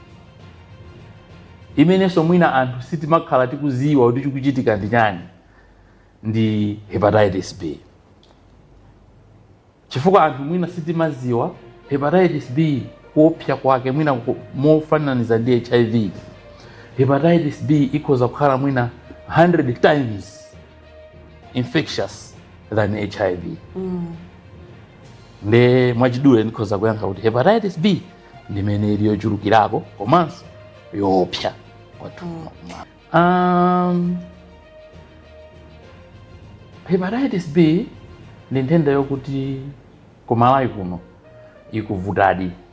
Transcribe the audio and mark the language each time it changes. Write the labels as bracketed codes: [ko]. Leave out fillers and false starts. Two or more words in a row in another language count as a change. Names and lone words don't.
[ny] Imenenso mwina anthu sitimakhala tikuziwa kuti chikuchitika ndi chani ndi hepatitis B. Chifukwa anthu mwina sitimaziwa hepatitis B kuopsa kwake mwina mofananiza ndi HIV. Hepatitis B ikhoza kukhala mwina [en] 100 times infectious than HIV. [ny] Nde mwachidule ndikhoza kuyankha kuti hepatitis B ndimene ili yochulukirako komanso yoopsa kwathu. Hepatitis B ndi nthenda yokuti ku Malawi kuno ikuvutadi.